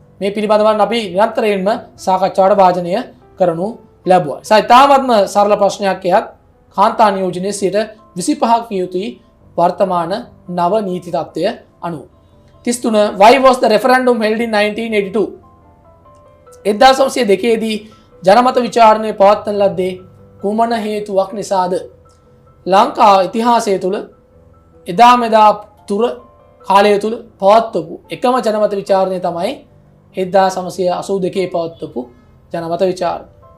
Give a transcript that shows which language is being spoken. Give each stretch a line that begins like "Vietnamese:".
Sinhala: මේ පිළිබඳව අපි නිරන්තරයෙන්ම සාකච්ඡාවට වාජනය කරනු ලැබුවා. සයිතාවත්ම සරල ප්‍රශ්නයක් එයත් කාන්තා නියෝජනයේ 25%ක් විය යුතුයි වර්තමාන නව නීති තත්ත්වය අනුව.
English: 33 Why was the referendum held in 1982?
Sinhala: 1902 දී ජනමත විචාරණය පවත්වන ලද්දේ කුමන හේතුවක් නිසාද? ලංකා ඉතිහාසය තුළ එදා මෙදා තුර කාලය තුළ පවත්වපු එකම ජනමත විචාරණය තමයි 1982 පවත්වපු ජනමත විචාරණය.